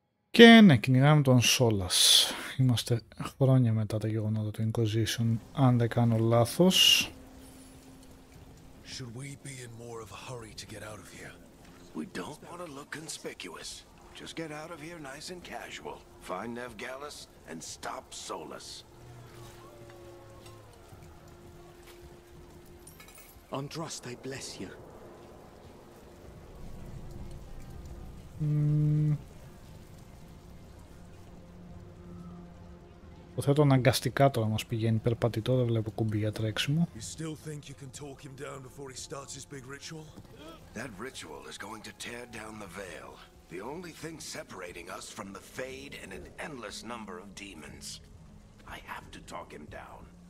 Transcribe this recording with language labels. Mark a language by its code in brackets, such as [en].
[el] Και ναι, κυνηγάμε τον Σόλας. Είμαστε χρόνια μετά τα γεγονότα του Inquisition, αν δεν κάνω λάθος. [en] Should we be in more of a hurry to get out of here? We don't want to look conspicuous. Just get out of here nice and casual. Find Nev Gallus and stop Solus. Andraste, I bless you. [el] Υποθέτω αναγκαστικά τώρα μας πηγαίνει περπατητό, δεν βλέπω κουμπί για τρέξιμο. [en] You still think you can talk him down before he starts his big ritual? That ritual is going to tear down the veil. The only thing separating us from the Fade and an endless number of demons. I have to talk him down.